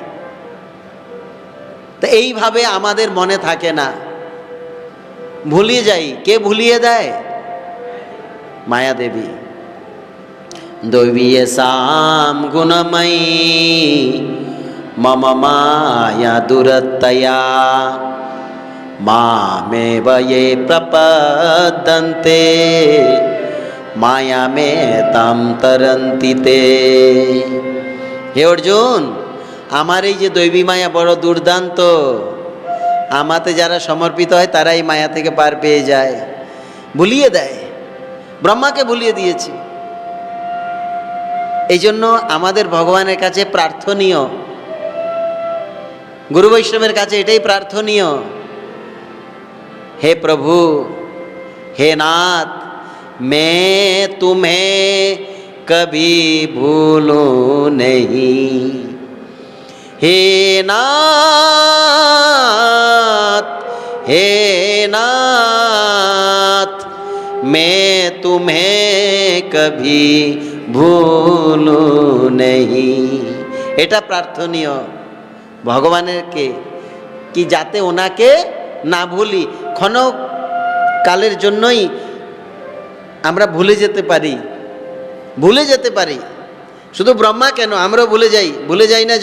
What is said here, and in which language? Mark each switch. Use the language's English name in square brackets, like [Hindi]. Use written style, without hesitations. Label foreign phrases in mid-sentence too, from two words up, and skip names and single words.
[Bangla] তো এইভাবে আমাদের মনে থাকে না, ভুলিয়ে যাই। কে ভুলিয়ে দেয়? মায়া দেবী। [Sanskrit] দৈবীয় সাম গুণময়ী মম মায়া দুরতয়া মামেব ये প্রপদ্যন্তে মায়া মে তাম তরন্তি তে। [Bangla] হে অর্জুন, আমার এই যে দৈবী মায়া বড় দুর্দান্ত, আমাতে যারা সমর্পিত হয় তারাই মায়া থেকে পার পেয়ে যায়। ভুলিয়ে দেয়, ব্রহ্মাকে ভুলিয়ে দিয়েছি। এই জন্য আমাদের ভগবানের কাছে প্রার্থনীয়, গুরু বৈষ্ণবের কাছে এটাই প্রার্থনীয়, [Hindi] हे प्रभु, हे नाथ, मैं तुम्हें कभी भूलूं नहीं। हे नाथ, हे नाथ, मैं तुम्हें कभी भूलूं नहीं। [Bangla] এটা প্রার্থনীয় ভগবানের কে কি যাতে ওনাকে না ভুলি। ক্ষণক কালের জন্যই আমরা ভুলে যেতে পারি, ভুলে যেতে পারি। শুধু ব্রহ্মা কেন, আমরাও ভুলে যাই না?